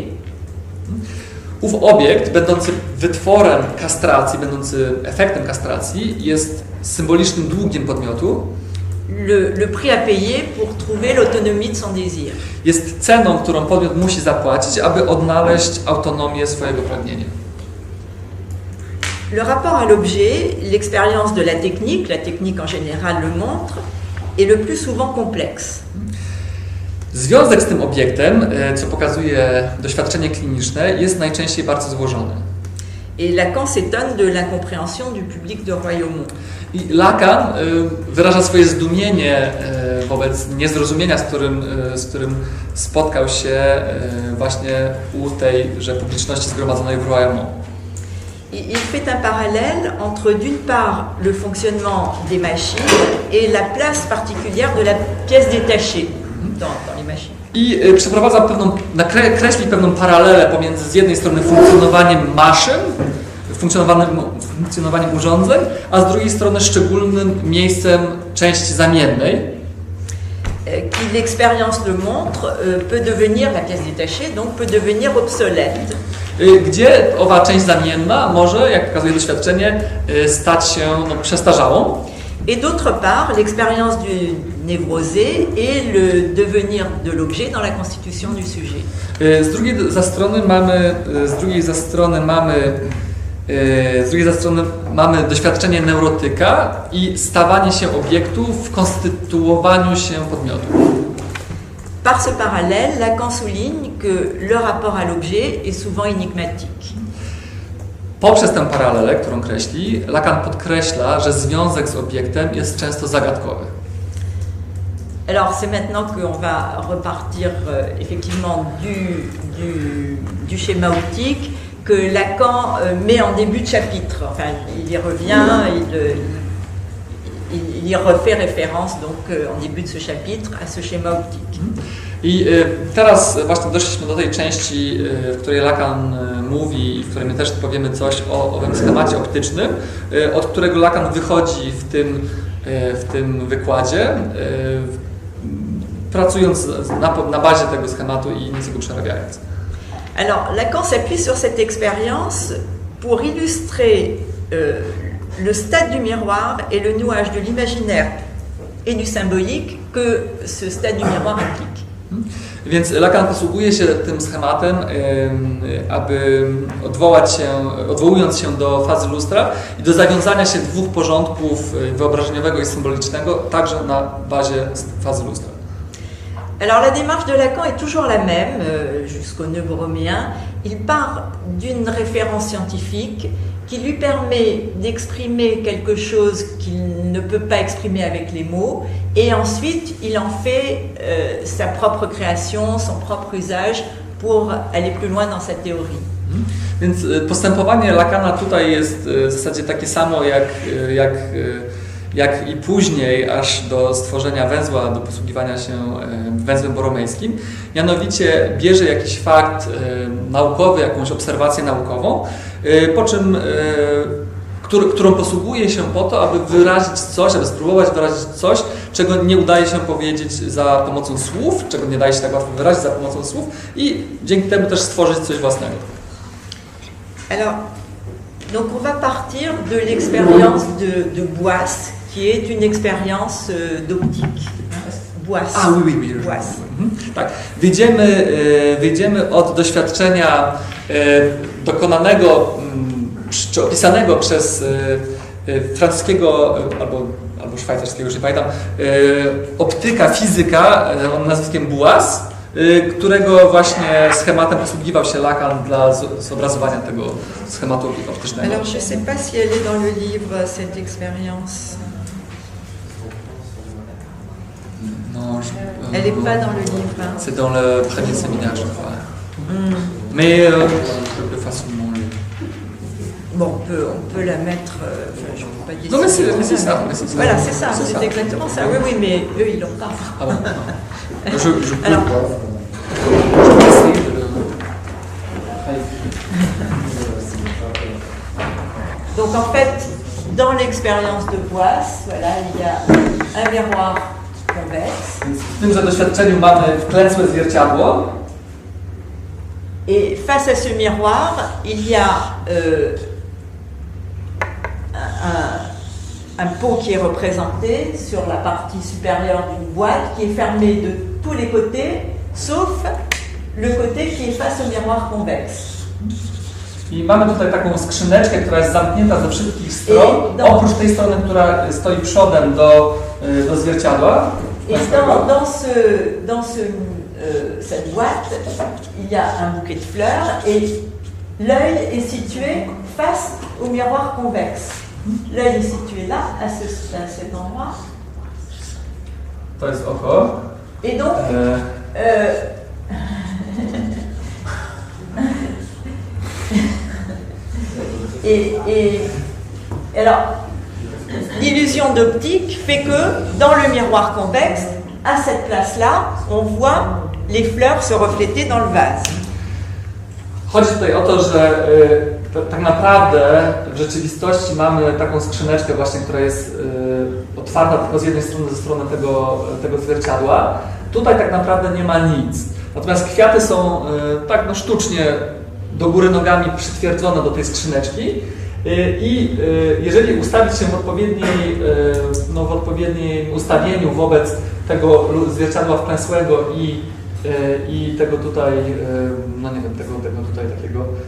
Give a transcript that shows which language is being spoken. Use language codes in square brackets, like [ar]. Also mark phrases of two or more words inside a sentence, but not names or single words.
[pl] Ów obiekt, będący wytworem kastracji, będący efektem kastracji, jest symbolicznym długiem podmiotu. [fr] Le prix à payer pour trouver l'autonomie de son désir. [pl] Jest ceną, którą podmiot musi zapłacić, aby odnaleźć autonomię swojego pragnienia. [fr] Le rapport à l'objet, l'expérience de la technique en général le montre, est le plus souvent complexe. [pl] Związek z tym obiektem, co pokazuje doświadczenie kliniczne, jest najczęściej bardzo złożony. [fr] Et Lacan s'étonne de l'incompréhension du public de Royaumont. [pl] I Lacan wyraża swoje zdumienie wobec niezrozumienia, z którym spotkał się właśnie u tejże publiczności zgromadzonej w Royaumont. [fr] Il fait un parallèle entre d'une part le fonctionnement des machines et la place particulière de la pièce détachée dans les machines. [pl] I kreśli pewną paralelę pomiędzy z jednej strony funkcjonowaniem maszyn, funkcjonowaniem urządzeń, a z drugiej strony szczególnym miejscem części zamiennej. [fr] Qui l'expérience le montre, peut devenir, la pièce détachée, donc peut devenir obsolète. [pl] Gdzie owa część zamienna może, jak pokazuje doświadczenie, stać się przestarzałą. [fr] Et d'autre part, l'expérience du névrosé et le devenir de l'objet dans la constitution du sujet. [pl] Z drugiej strony mamy doświadczenie neurotyka i stawanie się obiektu w konstytuowaniu się podmiotu. [fr] Par ce parallèle, Lacan souligne que le rapport à l'objet est souvent énigmatique. [pl] Poprzez tę paralelę, którą kreśli, Lacan podkreśla, że związek z obiektem jest często zagadkowy. [fr] Alors c'est maintenant qu'on va repartir effectivement du schéma optique que Lacan met en début de chapitre. Enfin, il y revient, il y refait référence donc en début de ce chapitre à ce schéma optique. [pl] I teraz właśnie doszliśmy do tej części, w której Lacan mówi i w której my też powiemy coś o owym schemacie optycznym, od którego Lacan wychodzi w tym wykładzie, pracując na bazie tego schematu i nieco go przerabiając. [fr] Alors, Lacan s'appuie sur cette expérience pour illustrer le stade du miroir et le nouage de l'imaginaire et du symbolique que ce stade du miroir implique. [pl] Więc Lacan posługuje się tym schematem, aby odwołując się do fazy lustra i do zawiązania się dwóch porządków wyobrażeniowego i symbolicznego, także na bazie fazy lustra. [fr] Alors la démarche de Lacan est toujours la même, jusqu'au neuroméen. Il part d'une référence scientifique qui lui permet d'exprimer quelque chose qu'il ne peut pas exprimer avec les mots, et ensuite il en fait sa propre création, son propre usage pour aller plus loin dans sa théorie. [pl] Więc postępowanie Lacana tutaj jest w zasadzie takie samo jak i później, aż do stworzenia węzła, do posługiwania się węzłem boromejskim. Mianowicie bierze jakiś fakt naukowy, jakąś obserwację naukową, po czym, którą posługuje się po to, aby wyrazić coś, aby spróbować wyrazić coś, czego nie udaje się powiedzieć za pomocą słów, czego nie daje się tak łatwo wyrazić za pomocą słów i dzięki temu też stworzyć coś własnego. [fr] Alors, donc on va partir de l'expérience de Boisse, qui est une expérience d'optique. Boisse. Ah oui, oui, oui. Boisse. [pl] Tak. Wyjdziemy od doświadczenia dokonanego czy opisanego przez francuskiego albo szwajcarskiego, już nie pamiętam, optyka, fizyka o nazwiskiem Boisse, którego właśnie schematem posługiwał się Lacan dla zobrazowania tego schematu optycznego. [fr] Alors je sais pas si elle est dans le livre cette expérience. Non, elle n'est pas dans le livre. Hein. C'est dans le premier séminaire, je crois. Mais je peux facilement le... Bon, on peut la mettre. Je ne peux pas dire. Non, mais c'est ça. Voilà, c'est ça. C'est exactement ça. Oui, oui, mais eux, ils l'ont pas. Ah bon, non. Je peux. Alors, je peux essayer de le. Donc en fait, dans l'expérience de Boisse, voilà, il y a un miroir convexe. [pl] W tym doświadczeniu mamy wklęsłe zwierciadło. [fr] Et face à ce miroir, il y a un pot qui est représenté sur la partie supérieure d'une boîte qui est fermée de tous les côtés, sauf le côté qui est face au miroir convexe. [pl] I mamy tutaj taką skrzyneczkę, która jest zamknięta ze wszystkich stron, oprócz tej strony, która stoi przodem do zwierciadła. [fr] Et cette boîte, il y a un bouquet de fleurs et l'œil est situé face au miroir convexe. L'œil est situé là, à cet endroit. [pl] To jest oko. [fr] Et donc, et alors, l'illusion d'optique fait que dans le miroir convexe, à cette place-là, on voit les fleurs se refléter dans le vase. [pl] Chodzi tutaj o to, że tak naprawdę w rzeczywistości mamy taką skrzyneczkę właśnie, która jest otwarta tylko z jednej strony, ze strony tego zwierciadła. Tutaj tak naprawdę nie ma nic. Natomiast kwiaty są tak sztucznie do góry nogami przytwierdzone do tej skrzyneczki i jeżeli ustawić się w odpowiednim ustawieniu wobec tego zwierciadła wklęsłego i tego tutaj, no nie wiem, tego tutaj takiego